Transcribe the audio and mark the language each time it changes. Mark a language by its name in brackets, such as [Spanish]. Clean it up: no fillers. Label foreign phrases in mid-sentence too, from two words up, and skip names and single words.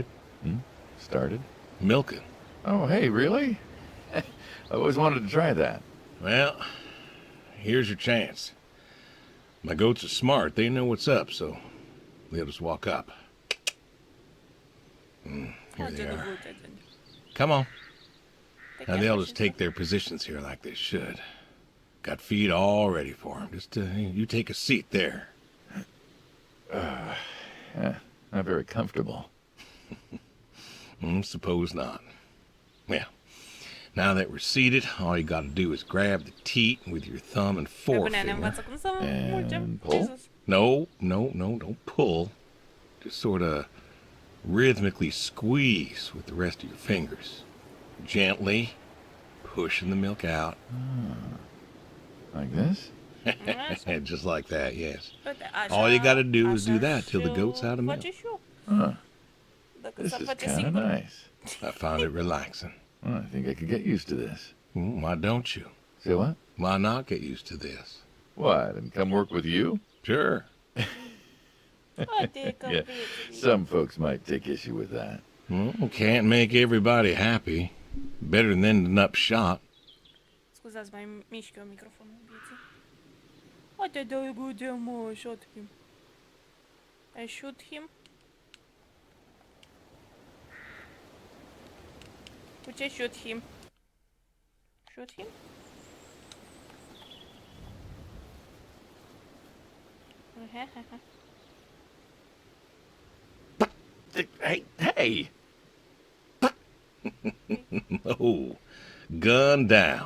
[English] Started? Milking. Oh, hey, really? I always wanted to try that. Well, here's your chance. My goats are smart. They know what's up, so they'll just walk up. Here [Romanian] Ia [English] they [Romanian] ce [English] are. [Romanian] drăguțe, gen. [English] Come on. [Romanian] Te [English] Now [Romanian] cheamă [English] they'll [Romanian] și [English] just take their positions here like they should. Got feed all ready for them. Just you take a seat there. Not very comfortable. Suppose not. Well, now that we're seated, all you got to do is grab the teat with your thumb and [Romanian] Pe bune, ne [English] forefinger. [Romanian] învață cum să mulgem. [English] And pull? Jesus. No, don't pull. Just sort of rhythmically squeeze with the rest of your fingers. Gently pushing the milk out. Like this? [Romanian] Așa. [English] Just like that, yes. [Romanian] Uite, așa, [English] All you gotta do is do [Romanian] așa [English] that till the [Romanian] și-o [English] goat's out of milk. [Romanian] face și eu. [English] Huh. [Romanian] Dacă [English] This [Romanian] s-ar [English] is [Romanian] face [English] kind of [Romanian] singur. [English] nice. I found it relaxing. Well, I think I could get used to this. Why don't you? Say what? Why not get used to this? What, and come work with you? Sure. [Romanian] Haide, [English] Yeah, [Romanian] căprieții. [English] some folks might take issue with that. Can't make everybody happy. Better than ending up shot. [Romanian] Scuzați, mai mișc eu microfonul vieții. Haide, dă-i gude, mă, [English] shoot him. I shoot him. [Romanian] Cu ce [English] shoot him? Shoot him? Hey! Oh, gun down.